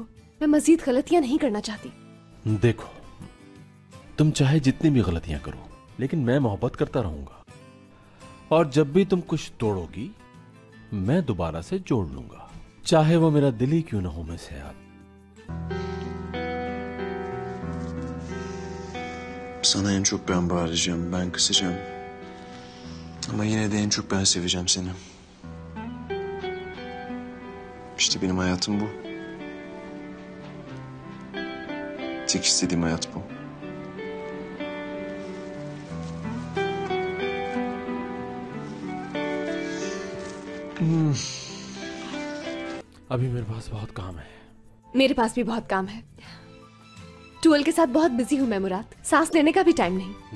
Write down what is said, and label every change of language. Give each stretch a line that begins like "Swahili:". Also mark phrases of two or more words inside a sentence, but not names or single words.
Hindi: मैं मजीद गलतियां नहीं करना चाहती। देखो, तुम चाहे जितनी भी गलतियां करो, लेकिन मैं मोहब्बत करता रहूंगा, और जब भी तुम कुछ तोड़ोगी मैं दोबारा से जोड़ लूंगा, चाहे वो मेरा दिल ही क्यों ना हो। मैं से याद
Turkish: Sana en çok ben bağıracağım, ben kısacağım. Ama yine de en çok ben seveceğim seni. İşte benim hayatım bu. Tek istediğim hayat bu.
Hindi: अभी मेरे पास बहुत काम है। मेरे पास भी बहुत काम है। टूअल के साथ बहुत बिजी हूँ मैं मुराद, सांस लेने का भी टाइम नहीं।